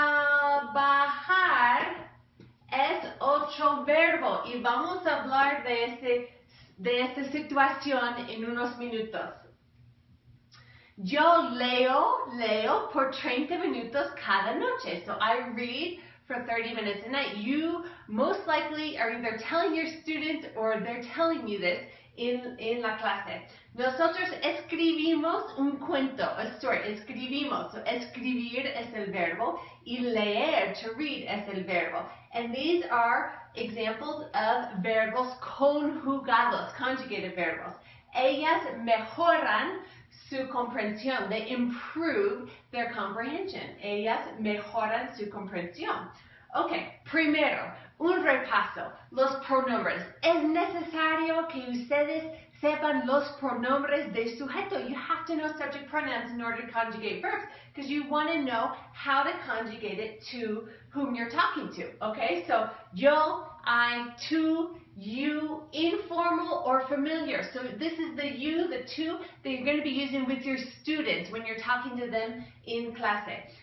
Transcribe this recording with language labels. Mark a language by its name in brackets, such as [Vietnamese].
[Spanish] Trabajar es otro verbo y vamos a hablar de esta situación en unos minutos. Yo leo por 30 minutos cada noche. [English] So I read for 30 minutes a night. You most likely are either telling your students or they're telling you this [Spanish] en la clase. Nosotros escribimos un cuento, [English] a story. [Spanish] Escribimos. So escribir es el verbo y leer, [English] to read, [Spanish] es el verbo. [English] And these are examples of [Spanish] verbos conjugados, [English] conjugated verbos. [Spanish] Ellas mejoran su comprensión. [English] They improve their comprehension. [Spanish] Ellas mejoran su comprensión. Okay, primero, un repaso. Los pronombres. Es necesario que ustedes sepan los pronombres de sujeto. [English] You have to know subject pronouns in order to conjugate verbs because you want to know how to conjugate it to whom you're talking to. Okay, so yo, I, tú, you, informal or familiar. So this is the you, the two that you're going to be using with your students when you're talking to them in clase.